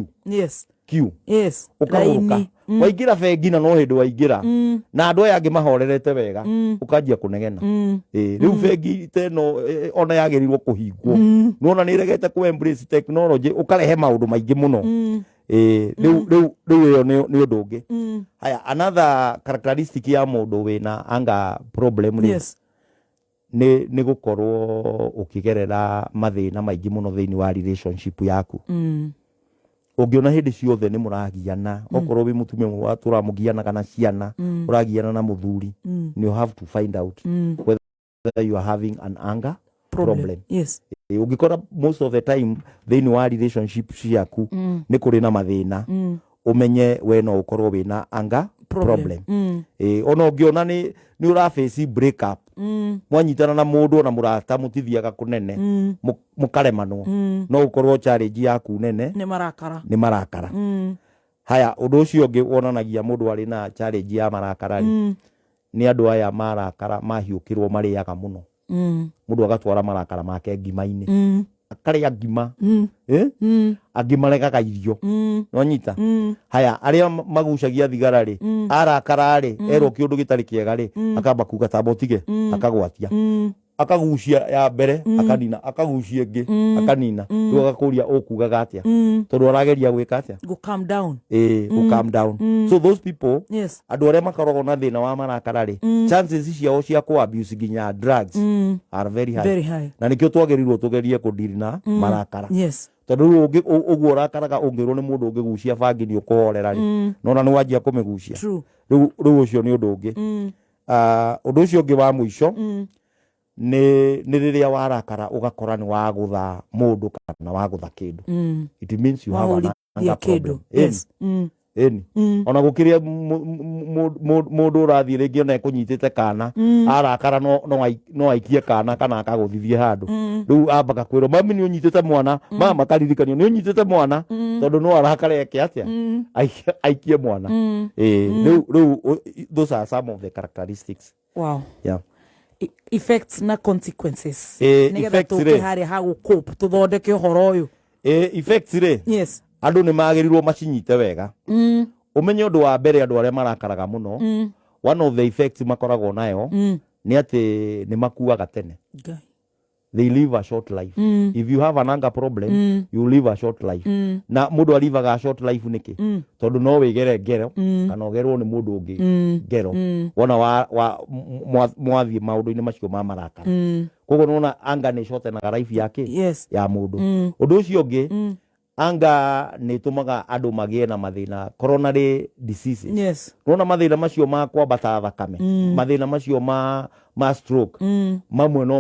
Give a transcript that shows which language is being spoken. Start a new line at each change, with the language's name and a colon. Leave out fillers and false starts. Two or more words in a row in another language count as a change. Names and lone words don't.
Kikuyu: queue ũkaguruka waingĩra bengi na no hĩndĩ waingĩra na andũ aya angĩ mahorerete wega ũkanjia kũnegena rĩu bengi teno ona yagĩrĩirwo kũhingwo nona nĩ ĩregete kũ
English: embrace technology
Kikuyu: ũkarehe maũndũ maingĩ mũno rĩu ĩyo nĩ ũndũ ũngĩ haya
English: another characteristic
Kikuyu: ya mũndũ wĩna
English: anger problem
Kikuyu: nĩ gũkorwo ũkĩgerera mathĩna maingĩ mũno thĩinĩ wa relationship yaku ũngĩona hĩndĩ ciothe nĩ mũragiana okorwo wĩ mũtumia tũramũgianaga na ciana ũragiana na mũthuri
English: you have to find out whether you are having an anger problem
Kikuyu: ũngĩkora
English: most of the time
Kikuyu: thĩinĩ wa relationship ciaku nĩ kũrĩ na mathĩna ũmenye we no ũkorwo wĩna
English: anger problem
Kikuyu: ona ũngĩona nĩ ũraface
English: break up
Kikuyu: mwanyitana na mũndũ ona mũrata mũtithiaga kũnene mũkaremanwo no ũkorwo challenge yaku nene nĩ marakara haya ũndũ ũcio ũngĩ wonanagia mũndũ arĩ na challenge ya marakara nĩ andũ aya marakara mahiũkĩrwo marĩaga mũno mũndũ agatwara marakara make ngima-inĩ akarĩa ngima angĩ maregaga irio nonyita haya arĩa magucagia thigara rĩ arakara rĩ erwo kĩũndũ gĩtarĩ kĩega rĩ akamba kuga tamba ũtige akagwatia akagucia ya mbere akanina akagucia ĩngĩ akanina rĩu agakũria ũkugaga atĩa tondũ arageria gwĩka atĩa
English: calm down so those people
Kikuyu: andũ arĩa makoragwo na thĩna wa marakara rĩ chances ciao cia kũ abuse nginya
English: drugs are very high
Kikuyu: na nĩkĩo twagĩrĩirwo tũgerie kũdeal na marakara tondũ ũguo ũrakaraga ũngĩrwo nĩ mũndũ ũngĩgucia bangi nĩ ũkũhorera rĩ nona nĩ wanjia kũmĩgucia rĩu ũcio nĩ ũndũ ũngĩ ũndũ ũcio ũngĩ wa mũico nĩ rĩrĩa warakara ũgakora nĩ wagũtha mũndũ kana wagũtha kĩndũ
English: it means you have an anger problem
Kikuyu: ona gũkĩrĩa mũndũ ũrathiĩ rĩngĩ ona ekũnyitĩte kana arakara no aikie kana kana akagũthithie handũ rĩu ambaga kwĩrwo mami nĩ ũnyitĩte mwana mama akaririkanio nĩ ũnyitĩte mwana tondũ no arakara eke atĩa aikie mwana rĩu
English: those are some of the characteristics
Kikuyu: effects na consequences nĩgetha tũke harĩa ha gũcope tũthondeke ũhoro ũyũ effects rĩ andũ nĩ magĩrĩirwo macinyite wega ũmenye ũndũ wa mbere andũ arĩa marakaraga mũno
English: one of the effects
Kikuyu: makoragwo nayo nĩ atĩ nĩ makuaga tene
English: they live a short life if you have an anger problem you live a short life
Kikuyu: na mũndũ alivaga
English: a short life
Kikuyu: nĩkĩ tondũ no wĩgere ngero kana ũgerwo nĩ mũndũ ũngĩ ngero wona mwathiĩ maũndũ-inĩ macio ma marakara koguo nĩwona anger nĩ shortenaga life yake ya mũndũ ũndũ ũcio ũngĩ anga nĩ tũmaga andũ magĩe na mathĩna
English: coronary diseases
Kikuyu: nĩwona mathĩna macio ma kwambata thakame mathĩna macio ma stroke mamwe no